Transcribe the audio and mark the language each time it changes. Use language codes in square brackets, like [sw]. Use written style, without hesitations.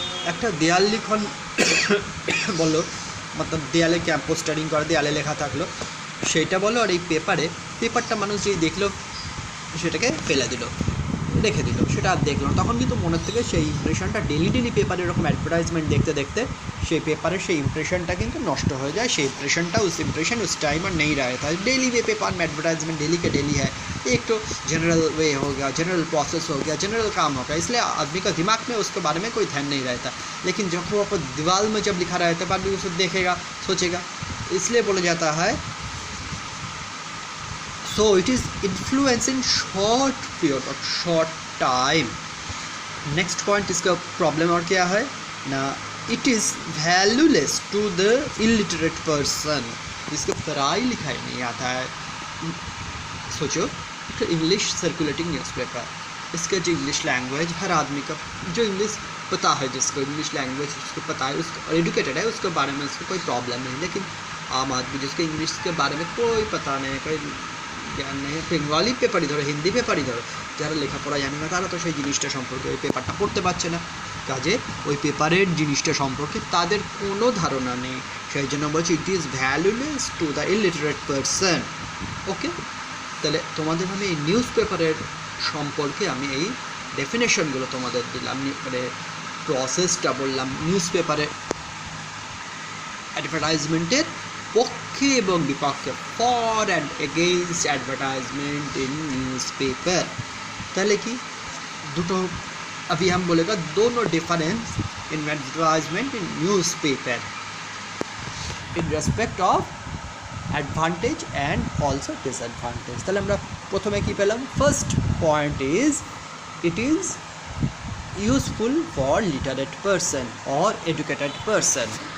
[bn] একটা দেয়াল লিখন বলো, মতলব দেয়ালে পোস্টারিং করা, দেয়ালে লেখা থাকলো, সেইটা বলো, আর এই পেপারটা মানুষ যেই দেখলো সেটাকে ফেলে দিল, রেখে দিল, সেটা আর দেখলো না, তখন কিন্তু মনের থেকে সেই ইমপ্রেশনটা ডেলি পেপারে এরকম অ্যাডভার্টাইজমেন্ট দেখতে সেই পেপারের সেই ইমপ্রেশনটা কিন্তু নষ্ট হয়ে যায়। সেই [hi] इम्प्रेशन उस टाइम और नहीं रहता है। डेली वे पेपर में एडवर्टाइजमेंट डेली के डेली है, एक तो जनरल वे हो गया, जनरल प्रोसेस हो गया, जनरल काम हो गया, इसलिए आदमी का दिमाग में उसके बारे में कोई ध्यान नहीं रहता। लेकिन जब वो दीवार में जब लिखा रहता है, आदमी उसे देखेगा, सोचेगा, इसलिए बोला जाता है [en] so it is influence in short period of short time. [hi] Next point, इसका प्रॉब्लम और क्या है ना, [en] it is valueless to the illiterate person, [hi] जिसको पढ़ाई लिखाई नहीं आता है। सोचो तो इंग्लिश सर्कुलेटिंग न्यूज़पेपर, इसका जो इंग्लिश लैंग्वेज हर आदमी का जो इंग्लिश पता है, जिसको इंग्लिश लैंग्वेज उसको पता है, उसको एजुकेटेड है, उसके बारे में उसको कोई प्रॉब्लम नहीं। लेकिन आम आदमी जिसको इंग्लिश के बारे में कोई पता नहीं, कोई [bn] জ্ঞান নেই, বেঙ্গলি পেপারই ধরো, হিন্দি পেপারই ধরো, যারা লেখাপড়া জানে না তারা তো সেই জিনিসটা সম্পর্কে ওই পেপারটা পড়তে পারছে না, কাজে ওই পেপারের জিনিসটা সম্পর্কে তাদের কোনো ধারণা নেই। সেই জন্য বলছি [en] It is valueless to the illiterate person. [bn] ওকে, তাহলে তোমাদের আমি এই নিউজ পেপারের সম্পর্কে আমি এই ডেফিনেশনগুলো তোমাদের দিলাম, মানে প্রসেসটা বললাম নিউজ পেপারে অ্যাডভার্টাইজমেন্টের পক্ষে এবং বিপক্ষে, [en] For and against advertisement in newspaper. [bn] তাহলে কি দুটো [hi] अभी हम बोलेगा दोनों [en] Difference in advertisement in newspaper in respect of advantage and also disadvantage. [bn] তাহলে আমরা প্রথমে কি পেলাম, [en] First point is it is useful for literate person और educated person.